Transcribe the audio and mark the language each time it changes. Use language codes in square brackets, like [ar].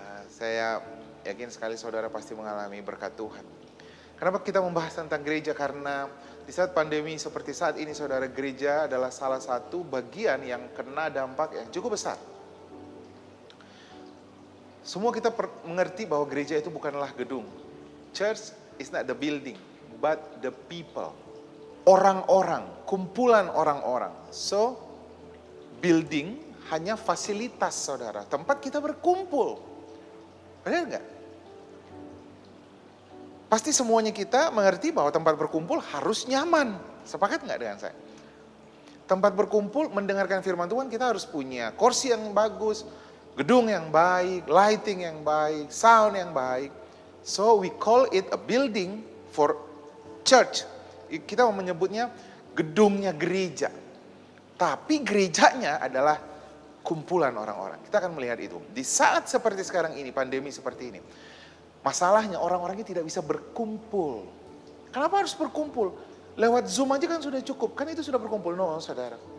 [id] Saya yakin sekali saudara pasti mengalami berkat Tuhan. Kenapa kita membahas tentang gereja? Karena di saat pandemi seperti saat ini saudara, gereja adalah salah satu bagian yang kena dampak yang cukup besar. Semua kita mengerti bahwa gereja itu bukanlah gedung. [en] Church is not the building, but the people. [id] Orang-orang, kumpulan orang-orang. So, building hanya fasilitas saudara, tempat kita berkumpul. Benar nggak? Pasti semuanya kita mengerti bahwa tempat berkumpul harus nyaman. Sepakat nggak dengan saya? Tempat berkumpul mendengarkan firman Tuhan kita harus punya kursi yang bagus, gedung yang baik, lighting yang baik, sound yang baik. [en] So we call it a building for church. [id] Kita menyebutnya gedungnya gereja. Tapi gerejanya adalah kumpulan orang-orang. Kita akan melihat itu. Di saat seperti sekarang ini, pandemi seperti ini. Masalahnya orang-orangnya tidak bisa berkumpul. Kenapa harus berkumpul? Lewat Zoom aja kan sudah cukup. Kan itu sudah berkumpul. No, saudara.